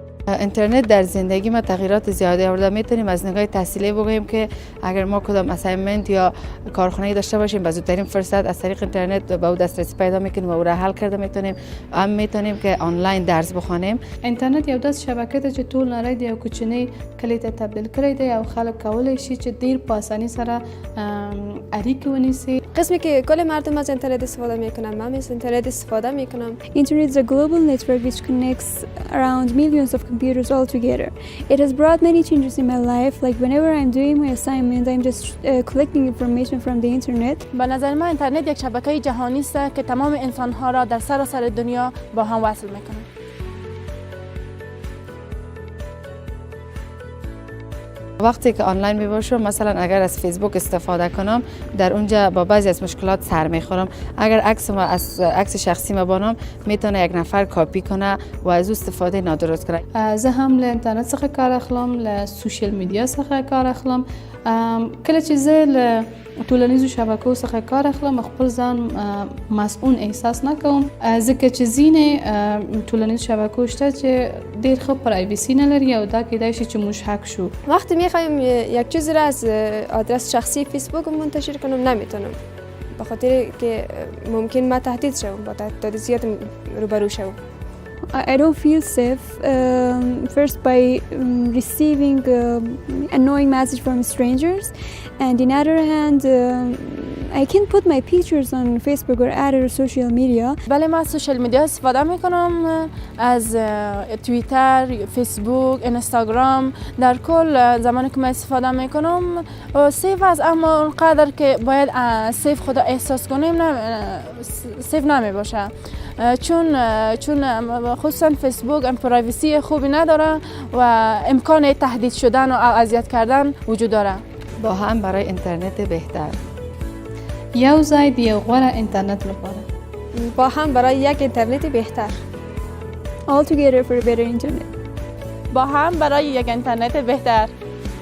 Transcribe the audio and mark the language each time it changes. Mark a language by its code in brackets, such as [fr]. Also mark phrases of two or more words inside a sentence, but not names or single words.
[fa] اینترنت در زندگی ما تغییرات زیادی آورده. میتونیم از نگاه تحصیلی بگوییم که اگر ما کدام اسایمنت یا کارخانه‌ای داشته باشیم به زودترین فرصت از طریق اینترنت به او دسترسی پیدا میکنیم و او را حل کرده میتونیم که آنلاین درس بخوانیم. [ps] اینترنت یو داس شبکه ده چې ټول نړۍ د یو کوچنی کلی ته تبدیل کړی دی او خلک کولی شي چې ډیر په اسانۍ سره اړیکې ونیسي. [fa] قسمی که کل مردم از اینترنت استفاده میکنن، من از اینترنت استفاده میکنم. [en] Internet is a global network which connects around millions of computers all together. It has brought many changes in my life. Like whenever I'm doing my assignment, I'm just collecting information from the internet. [fa] به نظر من اینترنت یک شبکه جهانی است که تمام انسان‌ها را در سراسر دنیا با هم وصل میکنه. وقتی که آنلاین می باشم، مثلا اگر از فیسبوک استفاده کنم، در اونجا با بعضی از مشکلات سر میخورم. اگر عکس شخصی ما بانم، میتونه یک نفر کاپی کنه و از او استفاده نادرست کنه. [ps] زه هم له انټرنټ څخه کار اخلم، له [en] social media [ps] څخه کار اخلم. کله چې زه له ټولنیزو شبکو څخه کار اخلم، خپل ځان مسئول احساس نکوم، ځکه چې ځینې ټولنیزو شبکو شته چې ډېر ښه پرایویسی نه لري او دا کیدای شي چې موږ هک شو. [fa] وقتی میخوایم یک چیزی را از آدرس شخصی فیسبوک منتشر کنم نمیتونم، به خاطر که ممکن ما تهدید شوم، با تهدیدات روبرو شوم. [en] I don't feel safe first by receiving annoying message from strangers, and in other hand I can put my pictures on Facebook or other social media. [fa] بله من از [en] social media [fa] استفاده میکنم، از توییتر، فیسبوک، اینستاگرام. در کل زمانی که من استفاده میکنم سیف است، اما اونقدر که باید سیف خدا احساس کنیم سیف نمی باشه، چون خصوصا فیسبوک پرایوسی خوبی نداره و امکان تهدید شدن و اذیت کردن وجود داره. با هم برای اینترنت بهتر. [ps] یو ځای د یو غوره اینترنت لپاره. [fa] با هم برای یک اینترنت بهتر. [en] All together for a better internet. [fa] با هم برای یک اینترنت بهتر.